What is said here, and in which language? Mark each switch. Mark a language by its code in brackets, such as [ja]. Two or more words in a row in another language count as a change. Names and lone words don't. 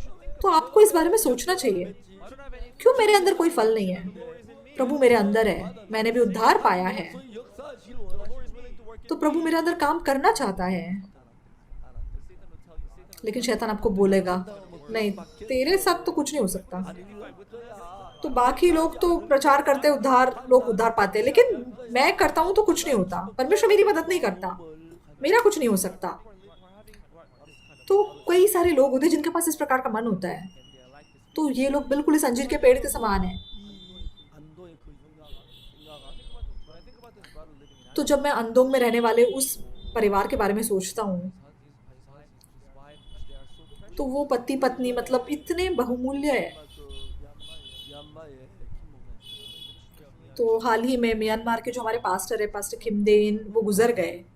[hi] तो आपको इस बारे में सोचना चाहिए, क्यों मेरे अंदर कोई फल नहीं है? प्रभु मेरे अंदर है, मैंने भी उद्धार पाया है, [ko] 역사하시길 원하시는 [hi] तो प्रभु मेरे अंदर काम करना चाहता है। लेकिन शैतान आपको बोलेगा नहीं, तेरे साथ तो कुछ नहीं हो सकता। तो बाकी लोग तो प्रचार करते उद्धार, लोग उद्धार पाते हैं, लेकिन मैं करता हूं तो कुछ नहीं होता। परमेश्वर मेरी मदद नहीं करता, मेरा कुछ नहीं हो सकता। तो कई सारे लोग होते हैं जिनके पास इस प्रकार का मन होता है। तो ये लोग बिल्कुल इस अंजीर के पेड़ के समान है। [ko] 안도의 그 [hi] तो जब मैं अंदोंग में रहने वाले उस परिवार के बारे में सोचता हूँ, तो वो पति पत्नी मतलब इतने बहुमूल्य है। [ko] 미얀마의 [hi] तो हाल ही में म्यांमार के जो हमारे पास्टर है, पास्टर खिमदेन, वो गुजर गए।